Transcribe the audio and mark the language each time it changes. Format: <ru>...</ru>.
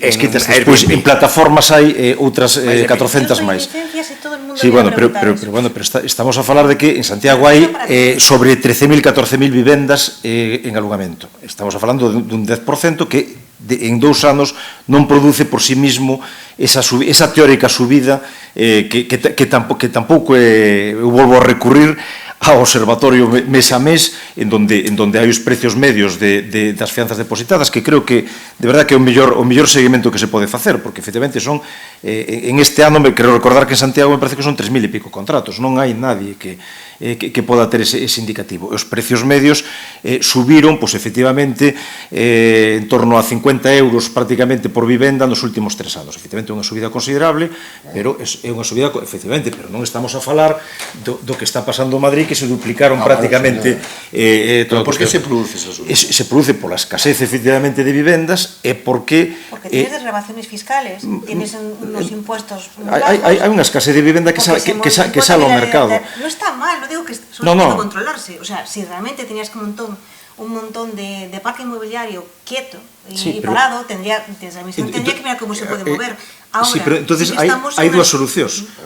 <gl>inscritas despois en plataformas hai outras 400 máis. Sí, bueno, pero estamos a falar de que en Santiago hai sobre 13.000, 14.000 vivendas en alugamento. Estamos a falando dun 10% que en 2 anos non produce</gl> <es>por sí mismo</es> <gl>esa teórica subida que tampouco eu volvo a recurrir ao observatorio mes a mes en donde hai os precios medios das fianzas depositadas, que creo que</gl> <es>de verdad</es> <gl>que é o mellor seguimento que se pode facer, porque efectivamente son en este ano, me quero recordar que en Santiago me parece que son 3.000 e pico contratos, non hai nadie que poda ter ese indicativo. Os precios medios subiron, pois efectivamente en torno a 50 euros prácticamente por vivenda nos últimos 3 anos. Efectivamente é unha subida considerable, pero é unha subida efectivamente, pero non estamos a falar do que está pasando en Madrid, que se duplicaron prácticamente todo. Por que se produce esa subida? Se produce pola escasez efectivamente de vivendas e porque</gl> <es>tienes desgravaciones fiscales, tienes unos impuestos</es> <gl>hai unha escasez de vivenda que sale ao mercado.</gl> <es>No está mal, no digo que solo tiene que controlarse, o sea, si realmente tenías un montón de parque inmobiliario quieto y parado, desde la administración tendría que mirar cómo se puede mover. Ahora,</es> <gl>sí, pero entonces hai dúas solucións.</gl>